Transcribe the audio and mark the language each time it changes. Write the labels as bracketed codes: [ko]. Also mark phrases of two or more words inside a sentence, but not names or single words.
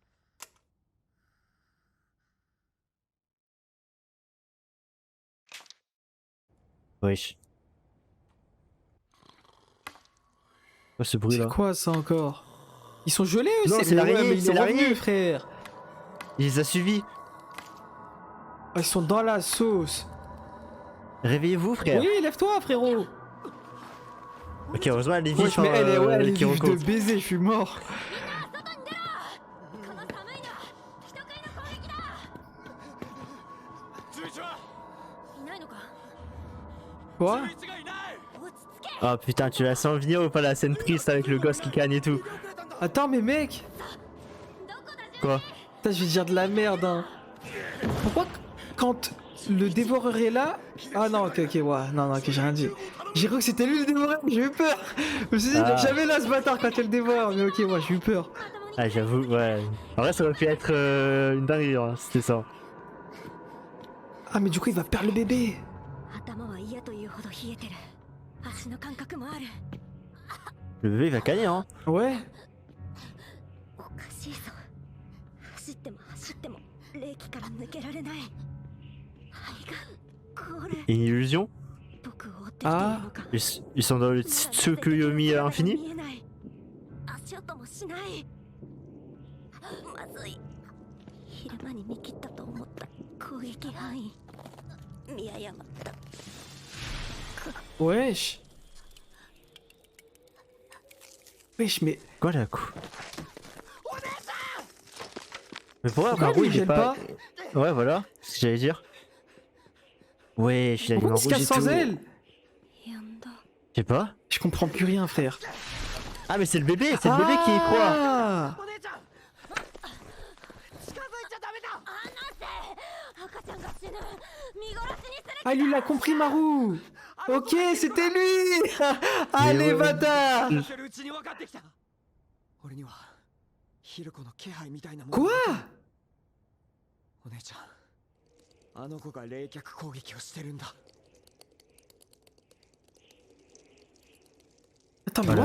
[fr] Wesh. Quoi ce bruit C'est là? quoi ça encore? Ils sont gelés eux? Non, c'est mais l'araignée, ouais, mais il c'est est revenu, l'araignée. frère. Il les a suivis. Ah, ils sont dans la sauce. Réveillez-vous frère. Oui, lève-toi, frérot. Ok, heureusement elle est vive. Wesh, mais elle est, ouais, elle est qui vive de rencontre. baiser, je suis mort. [ja] この寒いの人食いの攻撃だ。いないのか。 [fr] Quoi? [ja] 落ち着け。 [fr] Oh putain, tu la sens venir ou pas la scène triste avec le gosse qui cagne et tout? Attends, mais mec. [ja] どこだじゃ。 [fr] Quoi? Putain, je vais dire de la merde, hein. Pourquoi quand le dévoreur est là... Ah non, ok, ouais, non, ok, j'ai rien dit. J'ai cru que c'était lui le dévoreur, j'ai eu peur. Je me suis dit, il est Ah. jamais là ce bâtard quand elle dévore, mais ok, moi j'ai eu peur. Ah j'avoue, ouais. En vrai ça aurait pu être une dinguerie, hein, c'était ça. Ah, mais du coup, il va perdre le bébé. [ja] 頭は嫌というほど冷えてる。足の感覚もある。 [fr] Le bébé il va gagner, hein. Ouais. [ja] おかしいぞ。走っても走っても冷気から抜けられない。肺がこれ。 [fr] Une illusion? [ja] 僕を追ってきているのか。 [fr] Ils sont dans le Tsukuyomi infini? [ja] 見えない。足音もしない。まずい。昼間に見切ったと思った攻撃範囲。見誤った。 [fr] Wesh. Wesh, mais... Quoi la coup? Mais pourquoi Pourquoi Maru lui, il il est gêne pas... pas? Ouais voilà, c'est ce que j'allais dire. Ouais, je suis allé Pourquoi en il se rouge casse et sans tout. elle? [ja] 呼んだ。 [fr] Je sais pas. Je comprends plus rien, frère. Ah mais c'est le bébé qui y croit. Ah. [ja] お姉ちゃん。近づいちゃダメだ。赤ちゃんが死ぬ。見殺しにする。 [fr] Ah, lui, il a compris, Maru. Ok, c'était lui. Allez, ouais. bâtard. [ja] てるうちに分かってきた。俺にはヒルコの気配みたいなもの [fr] Quoi? [ja] お姉ちゃん、あの子が冷却攻撃をしてるんだ。 [fr] Attends, mais